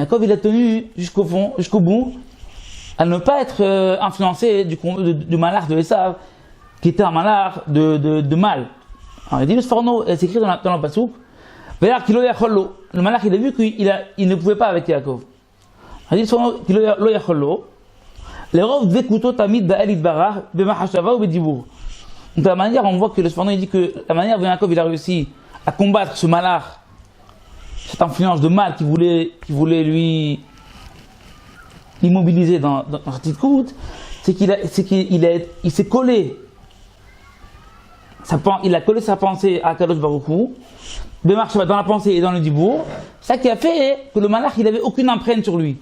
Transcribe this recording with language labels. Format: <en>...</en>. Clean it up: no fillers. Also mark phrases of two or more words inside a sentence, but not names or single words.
<fr>Jacob il a tenu jusqu'au fond, jusqu'au bout. à ne pas être influencé du malach de Esav, qui était un malach de mal. Alors il dit le Sforno, c'est écrit dans le Passouk, le malach il a vu qu'il ne pouvait pas avec Yaakov. Il dit le Sforno,</fr> <he>לא יכול לו, les רוב דבקותו תמיד באל יתברך, במחשבה או בדיבור.</he> <fr>Donc de la manière, on voit que le Sforno il dit que la manière dont Yaakov il a réussi à combattre ce malach, cette influence de mal qui voulait lui immobiliser dans cette petite croûte, c'est qu'il s'est collé, il a collé sa pensée à</fr> <he>קדוש ברוך הוא,</he> <fr>dans la pensée et dans le dibour, ça qui a fait que le malach il avait aucune empreinte sur lui.</fr>